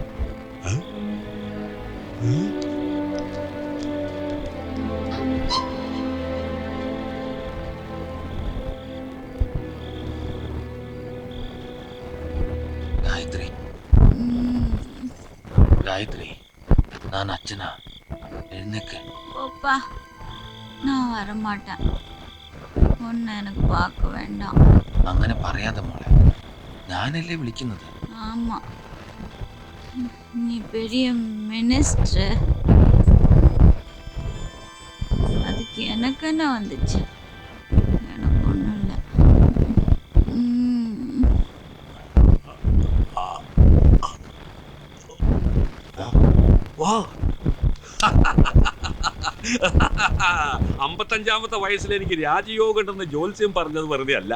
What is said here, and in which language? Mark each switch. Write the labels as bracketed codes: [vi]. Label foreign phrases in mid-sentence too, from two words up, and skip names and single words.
[ml] ഗായത്രി, ഗായത്രി, [ta] நான் அச்சனா, எழுந்துக்கு. ஓப்பா, நான் வரமாட்டேன். ஒன்னு எனக்கு பார்க்க வேண்டாம். [ml] അങ്ങനെ പറയാതെ മോളെ, ഞാനല്ലേ വിളിക്കുന്നത്. [ta] ஆமா, நீ பெரிய மினிஸ்டர். அதுக்கு எனக்கு என்ன வந்துச்சு? எனக்கு ஒன்றும் இல்லை. [ml] വാ. 55-ാമത്തെ വയസ്സിൽ എനിക്ക് രാജയോഗം ഉണ്ടെന്ന് ജോത്സ്യം പറഞ്ഞത് വെറുതെ അല്ല.